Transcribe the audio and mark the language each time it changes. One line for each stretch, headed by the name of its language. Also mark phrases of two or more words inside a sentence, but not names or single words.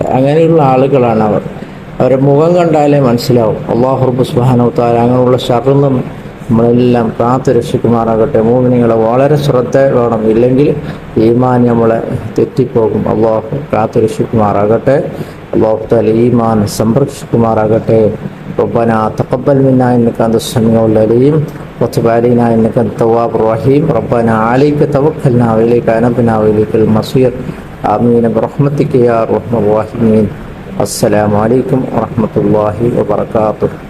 Malayalam: അങ്ങനെയുള്ള ആളുകളാണ് അവർ. അവരുടെ മുഖം കണ്ടാലേ മനസ്സിലാവും.
Arabic: الله رب سبحانه وتعالى
Malayalam: അങ്ങനെയുള്ള ശർറിൽ നിന്നും നമ്മളെല്ലാം കാത്തു രക്ഷിക്കുമാറാകട്ടെ. മുഅ്മിനീങ്ങളെ വളരെ ശ്രദ്ധ വേണം, ഇല്ലെങ്കിൽ ഈമാൻ നമ്മളെ തെറ്റിപ്പോകും. അല്ലാഹു കാത്തു രക്ഷിക്കുമാറാകട്ടെ.
Arabic: الله تعالى
Malayalam: ഈമാൻ സംരക്ഷിക്കുമാറാകട്ടെ.
Arabic: ربنا تقبل منا إنك أنت السميع العليم وتب علينا إنك أنت التواب الرحيم. ربنا عليك توكلنا وإليك أنبنا وإليك المصير. آمين برحمتك يا أرحم الراحمين. السلام عليكم ورحمة الله وبركاته.